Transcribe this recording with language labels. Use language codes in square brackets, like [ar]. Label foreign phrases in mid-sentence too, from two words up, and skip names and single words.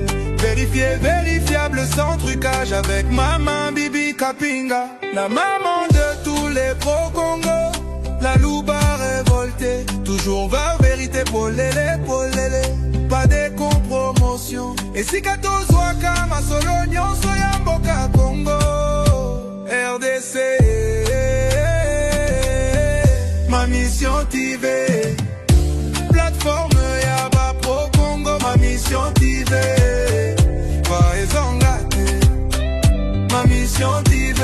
[fr] Vérifié, vérifiable, sans trucage avec Maman Bibi Kapinga. La maman de tous les pro-Congo. La louba révoltée. Toujours vers vérité, [ln] polélé, polélé. [fr] Pas de compromotion. [ln] Et si kato zwaka masolo nyonso ya mboka Congo. RDC. Ma mission TV. Plateforme ya ba pro Congo. Ma mission TV. Ma mission TV.